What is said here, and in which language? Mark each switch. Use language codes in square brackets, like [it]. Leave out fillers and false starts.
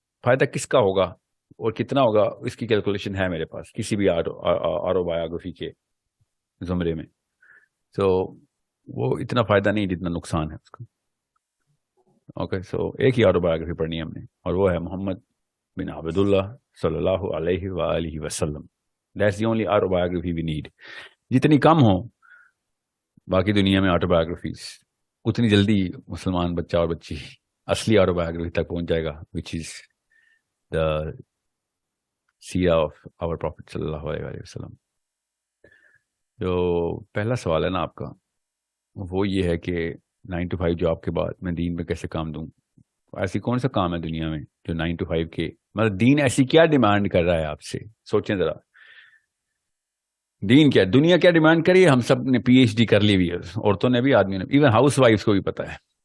[ur] فائدہ کس کا ہوگا اور کتنا ہوگا اس کی کیلکولیشن ہے میرے پاس کسی بھی آٹو بایوگرافی کے زمرے میں. تو وہ اتنا فائدہ نہیں جتنا نقصان ہے اس کا. اوکے, سو ایک ہی آٹو بایوگرافی پڑھنی ہے ہم نے, اور وہ ہے محمد بن عبداللہ صلی اللہ علیہ وآلہ وسلم. [en] That's the only autobiography we need. [ur] جتنی کم ہو باقی دنیا میں آٹو بایوگرافیز, اتنی جلدی مسلمان بچہ اور بچی اصلی آٹو بایوگرافی تک پہنچ جائے گا, [en] which is the سیرہ of our prophet [ur] صلی اللہ علیہ وسلم. جو پہلا سوال ہے نا آپ کا, وہ یہ ہے کہ 9 to 5 جاب کے بعد میں دین میں کیسے کام دوں. ایسی کون سا کام ہے دنیا میں جو 9 to 5 کے, مطلب دین ایسی کیا ڈیمانڈ کر رہا ہے آپ سے, سوچیں ذرا. دین کیا, دنیا کیا ڈیمانڈ کری ہے. ہم سب نے پی ایچ ڈی کر لی ہوئی ہے, عورتوں نے بھی, آدمی نے, ایون ہاؤس وائفس کو بھی پتا ہے.